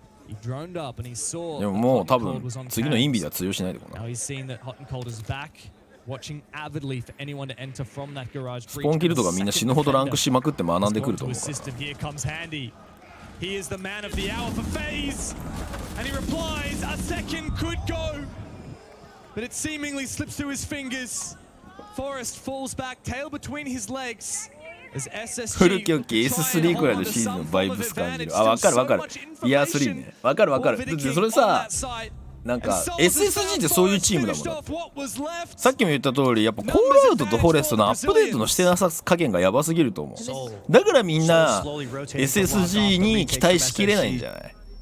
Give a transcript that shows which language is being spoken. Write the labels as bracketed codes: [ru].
[ja] でももう多分次のインビでは通用しないでこな。スポンキルとかみんな死ぬほどランクしまくって学んでくると思うから。 [en] He is the man of the hour for FaZe, and he replies, a second could go, but it seemingly slips through his fingers. Forrest falls back, tail between his legs, as SSG [ja] 古き良き S3 くらいのシーズンのバイブス感じる。あ、わかるわかる。イヤー3ね。わかるわかる。だってそれさ、なんか SSG ってそういうチームだもん。さっきも言った通りやっぱコールアウトとフォレストのアップデートのしてなさ加減がやばすぎると思う。だからみんな SSG に期待しきれないんじゃない？